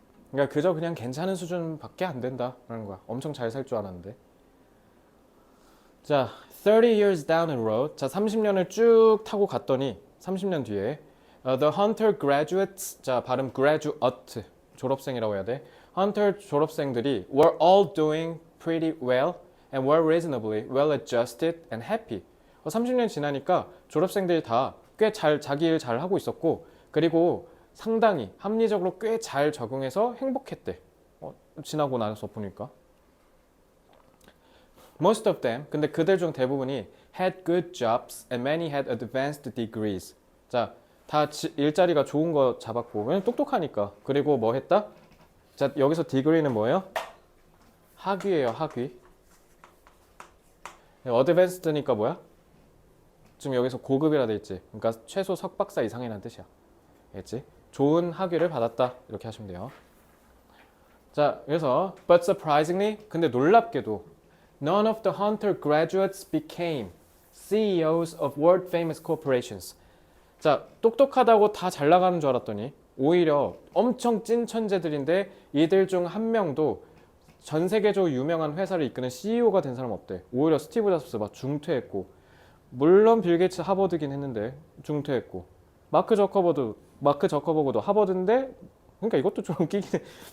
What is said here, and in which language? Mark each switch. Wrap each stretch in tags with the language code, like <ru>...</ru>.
<ko>그러니까 그저 그냥 괜찮은 수준밖에 안 된다라는 거야. 엄청 잘 살 줄 알았는데. 자,</ko> <en>30 years down the road.</en> <ko>자, 30년을 쭉 타고 갔더니 30년 뒤에</ko> <en>the Hunter graduates.</en> <ko>자, 발음 graduate. 졸업생이라고 해야 돼.</ko> <en>Hunter</en> <ko>졸업생들이</ko> <en>were all doing pretty well and were reasonably well adjusted and happy.</en> <ko>30년 지나니까 졸업생들이 다 꽤 잘 자기 일 잘 하고 있었고 그리고 상당히 합리적으로 꽤 잘 적응해서 행복했대. 지나고 나서 보니까.</ko> <en>Most of them,</en> <ko>근데 그들 중 대부분이</ko> <en>had good jobs and many had advanced degrees.</en> <ko>자, 다 일자리가 좋은 거 잡았고, 왜냐면 똑똑하니까. 그리고 뭐 했다? 자, 여기서 degree는 뭐예요? 학위예요, 학위. advanced니까 뭐야? 지금 여기서 고급이라 돼 있지. 그러니까 최소 석박사 이상이라는 뜻이야. 알겠지? 좋은 학위를 받았다. 이렇게 하시면 돼요. 자, 그래서</ko> <en>but surprisingly,</en> <ko>근데 놀랍게도</ko> <en>none of the Hunter graduates became CEOs of world famous corporations.</en> <ko>자, 똑똑하다고 다 잘 나가는 줄 알았더니 오히려 엄청 찐 천재들인데 이들 중 한 명도 전 세계적으로 유명한 회사를 이끄는 CEO가 된 사람 없대. 오히려 스티브 잡스 막 중퇴했고 물론 빌 게이츠 하버드긴 했는데 중퇴했고 마크 저커버그도 하버드인데 그러니까 이것도 좀 웃기긴 해.</ko>